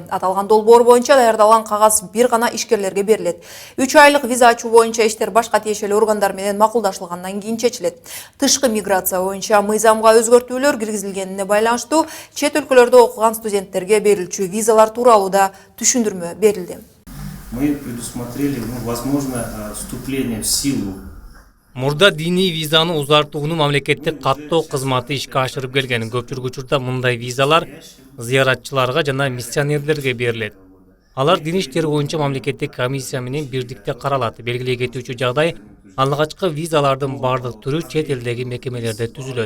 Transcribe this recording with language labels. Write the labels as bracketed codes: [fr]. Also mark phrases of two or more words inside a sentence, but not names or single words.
[ky] Аталган долбоор боюнча даярдалган кагаз бир гана ишкерлерге берилет. 3 айлык виза ачуу боюнча иштер башка тиешелүү органдар менен макулдашылгандан кийин чечилет. Тышкы миграция боюнча мыйзамга өзгөртүүлөр киргизилгенине байланыштуу чет өлкөлөрдө окуган студенттерге берилчү визалар тууралуу да түшүндүрмө берилди. [ru] Мы предусмотрели возможно вступление в силу. [ky] Мурда диний визаны узартууну мамлекеттик каттоо кызматы ишке ашырып келген. Көпчүлүк учурда мындай визалар зыяратчыларга жана миссионерлерге берилет. Алар дин иштери боюнча мамлекеттик комиссия менен бирдикте каралат. Белгилей кетүүчү жагдай, алгачкы визалардын бардык түрү чет элдеги мекемелерде түзүлөт.